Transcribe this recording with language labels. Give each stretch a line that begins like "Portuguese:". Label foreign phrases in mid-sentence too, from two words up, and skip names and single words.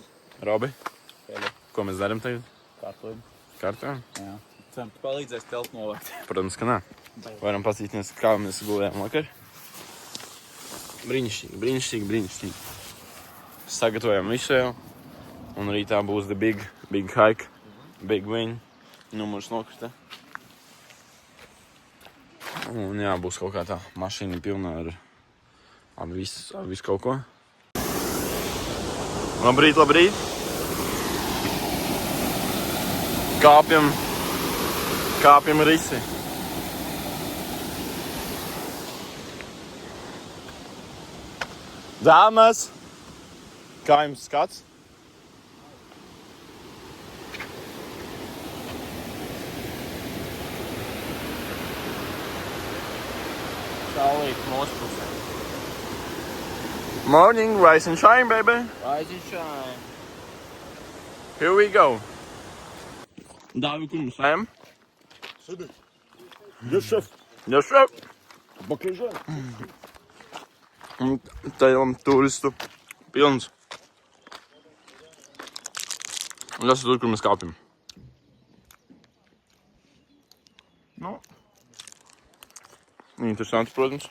Latvian: Robi, ko mēs darām tagad? Kārtlība. Kārtā? Jā. Ceram, tu palīdzēs telpu novākt. Protams, ka nē. Varam pasīties, kā mēs gulējām vakar. Brīnišķīgi. Sagatavojam visu jau. Un rītā būs
English: the big hike, big win.
Latvian: Numurs nokrita. Un jā, būs kaut kā tā mašīna pilna ar visu kaut ko. Labrīt. Kāpjam risi. Dāmas, kā jums skats? Saulīt mūsu pusē.
English: Morning, rise and shine, baby. Rise and shine. Here we go.
Latvian: Dāvi, kur mums ejam? Sēdi.
English: Yes, šef. Yes, sir.
Latvian: Baklīžē. Un tajām turistu pilns. Un tas ir tur, kur mēs kāpjam. Nu. Interesanti, protams.